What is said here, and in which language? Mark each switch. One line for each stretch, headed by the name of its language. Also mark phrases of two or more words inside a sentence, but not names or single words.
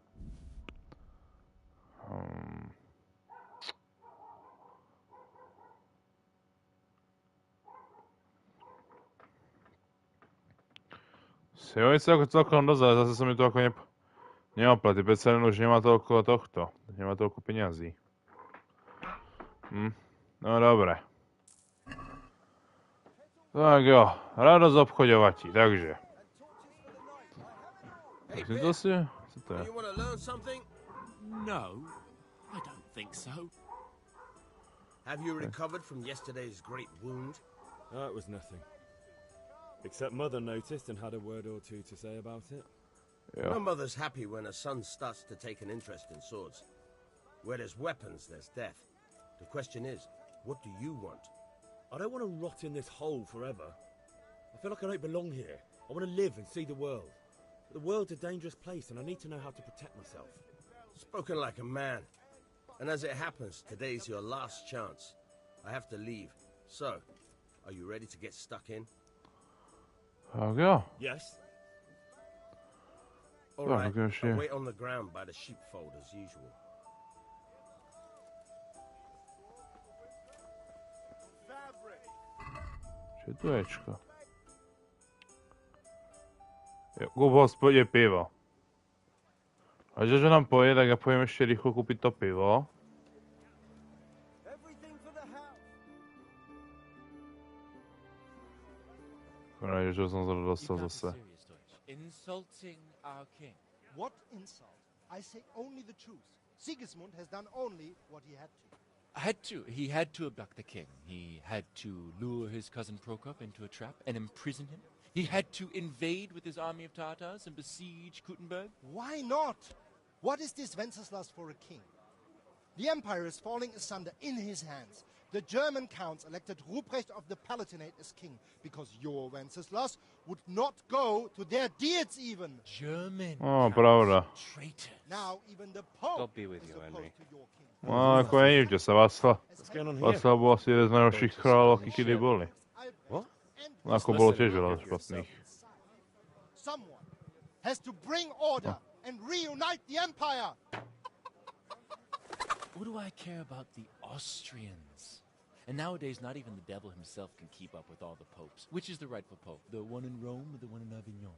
Slovak: Jo, je to celkom dosť, ale zase sa mi to ako neoplatí. Predsa už nemá toľko tohto. Nemá toľko peňazí. No dobre. Tak jo, radosť obchoďovatí, takže.
English: Hey,
Slovak: To si... Co to je?
English: you want to learn something? No, I don't think so. Have you recovered from yesterday's great wound? That was nothing. Except Mother noticed and had a word or two to say about it.
Slovak: No Jo.
English: mother's happy when her son starts to take an interest in swords. Where there's weapons, there's death. The question is, what do you want? I don't want to rot in this hole forever. I feel like I don't belong here. I want to live and see the world. But the world's a dangerous place and I need to know how to protect myself. Spoken like a man. And as it happens, today's your last chance. I have to leave. So, are you ready to get stuck in?
Slovak: Tak jo.
English: Yes? All Well, right, I guess, yeah. I'll wait on the ground by the sheepfold as usual. Četuječko.
Slovak: Jo, v hospodě pivo. A že nám poje, tak ja pojem ještě rýchlo kúpiť to pivo. Konečne, že som sa dostal zase.
English: Insulting our king. What insult? I say only the truth. Sigismund has done only what he had to. He had to abduct the king. He had to lure his cousin Prokop into a trap and imprison him. He had to invade with his army of Tatars and besiege Kuttenberg. Why not? What is this Wenceslas for a king? The empire is falling asunder in his hands. The German counts elected Ruprecht of the Palatinate as king because your Wenceslas would not go to their deeds even. German.
Slovak: Oh, pravda.
English: Traitor. Now even the Pope God be with is you, opposed Henry. to your king.
Slovak: No, ako je, že sa
English: What's going on here?
Slovak: Václav bol asi jeden z najhorších kráľov, akí kedy boli.
English: What?
Slovak: No, ako bolo tiež veľa špatných.
English: Someone has to bring order and reunite the empire. What do I care about the Austrians? And nowadays, not even the devil himself can keep up with all the popes. Which is the rightful pope? The one in Rome or the one in Avignon?